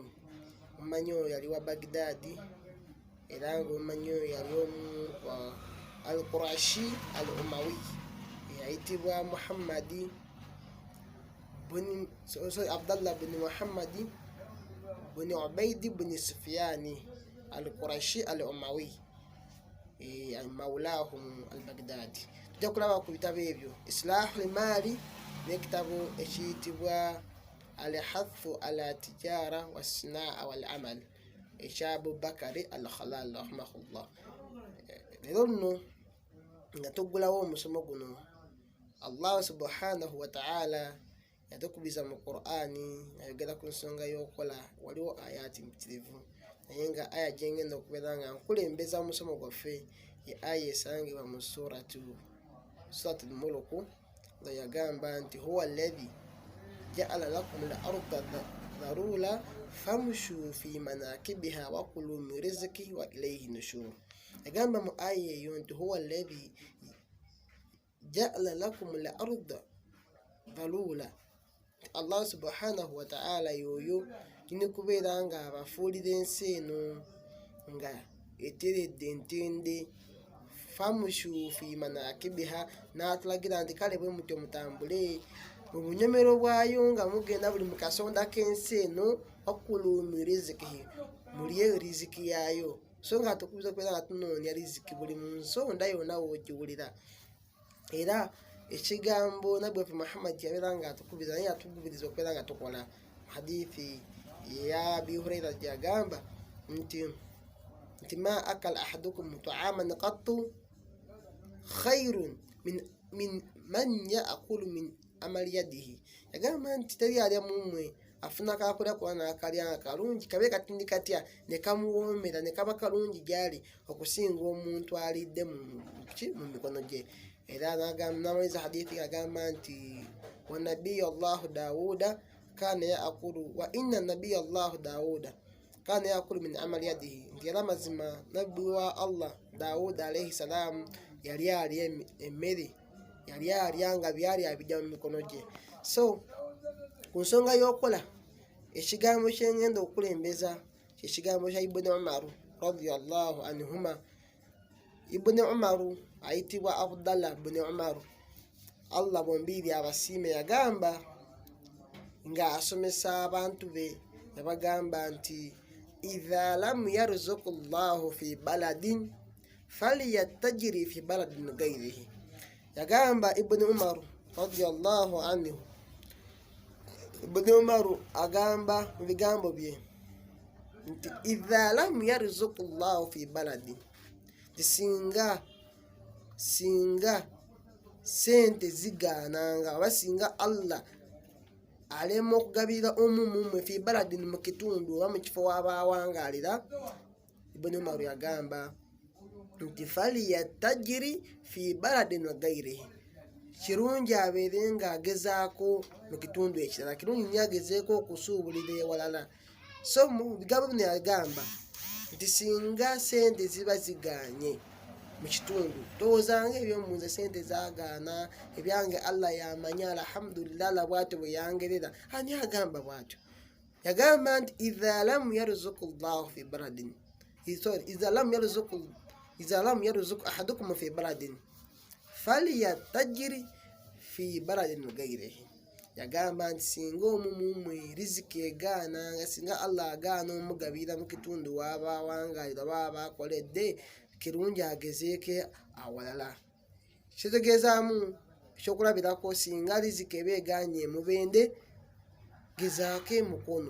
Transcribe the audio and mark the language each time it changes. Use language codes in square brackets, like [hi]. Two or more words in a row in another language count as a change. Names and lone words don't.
[lg] Omumanyi oyo yali wa Baghdadi, era ng'omumanyi oyo yali omu al-Qurashi al-Umawi, ayitibwa Abdallah buni Muhammadi buni Ubaidi buni Sufyani al-Qurashi al-Umawi, [ar] مولاهم البغدادي. [lg] Tujja kulaba ku bitabo ebyo, Islahul Mali n'ekitabo ekiyitibwa al-hathu ala tijara wassinaa wal amal ekya Abubakari al-Khalal rahimahullah. Leero luno nga tuggulawo omusomo guno, [ar] الله سبحانه وتعالى [lg] yatukubiza mu Qur'ani ayogera ku nsonga y'okukola. Waliwo ayati mpitirivu, naye nga aya gyengenda okubeera nga nkulembeza omusomo gwaffe ye aya esangibwa mu suratul Mulk, nga yagamba nti [ar] هو الذي جعل لكم الأرض ذلولا فامشوا في مناكبها وكلوا من رزقه وإليه النشور. [lg] Yagamba mu aya eyo nti [ar] هو الذي جعل لكم الأرض ذلولا, الله سبحانه وتعالى [lg] yoyo nyini kubeera nga abafuulira ensi eno nga eteredde entende. [ar] فامشوا في مناكبها, [lg] n'atulagira nti kale bwe mutyo mutambule mu bunyomero bwayo nga mugenda buli mu kasonda k'ensi eno, [ar] وكلوا من رزقه, [lg] mulye riziki yayo. So nga tukubiza kubeera nga tunoonya riziki buli mu nsonda yonna w'ogiwulira. Era ekigambo nabbi waffe Muhammad yabeera nga atukubiza, naye atugubiriza okubeera nga tukola. Hadithi ya Abi Huraira gyagamba nti [ar] ما أكل أحدكم طعاما قط خير من من يأكل من عمل يده. [lg] Yagamba nti teri alya mumwe afuna kakulya kuba n'akalya nga kalungi, kabe katindi katya ne kamuwoomera ne kaba kalungi gyali okusinga omuntu alidde mu mikono gye. Era n'amaliza hadithi agamba nti [ar] ونبي الله داود كان يأكل وإن نبي الله داود كان يأكل من عمل يده, [lg] nti era mazima nabbi wa Allah Dawuda [ar] عليه السلام [lg] yali alya emmere, yali alya nga byali abijja mu mikono gye. So ku nsonga y'okukola, ekigambo kyengenda okulembeza kyekigambo kya Ibn Umar [ar] رضي الله عنهما. [lg] Ibn Umar ayitibwa Abdallah buni Umar, Allah bombiri abasiime. Yagamba nga asomesa abantu be, yabagamba nti [ar] إذا لم يرزق الله في بلد فليتجر في بلد غيره. [lg] Yagamba Ibn Umar [ar] رضي الله عنه, [lg] Ibn Umar agamba mu bigambo bye nti [ar] إذا لم يرزق الله في بلد, [lg] singa sente zigaananga oba singa Allah alema okugabira omumumwe [ar] في بلد [lg] mu kitundu oba mu kifo w'abawangalira. Ibn Umar yagamba nti [ar] فليتجر في بلد وغيره, [lg] kirungi abeere ng'agezaako mu kitundu ekirala, kirungi nnyo agezeeko okusuubulira ewalala. So mu bigambo bino yagamba nti singa sente ziba zigaanye mu kitundu, towoozanga ebyomunze sente zagaana, ebyange Allah yamanya alhamdulillah la bwatyo bwe yangerera. Ani agamba bwatyo? Yagamba nti [ar] إذا لم يرزق الله في بلد إذا لم يرزق أحدكم في بلد فليتجر في بلد غيره. [lg] Yagamba nti singa omumumwe riziki egaana, singa Allah agaana omugabira mu kitundu w'abawangalira baba akoledde, kirungi agezeeke awalala. Kitegeezaamu ekyokulabirako, singa riziki eba egaanye Mubende, gezaako e Mukono.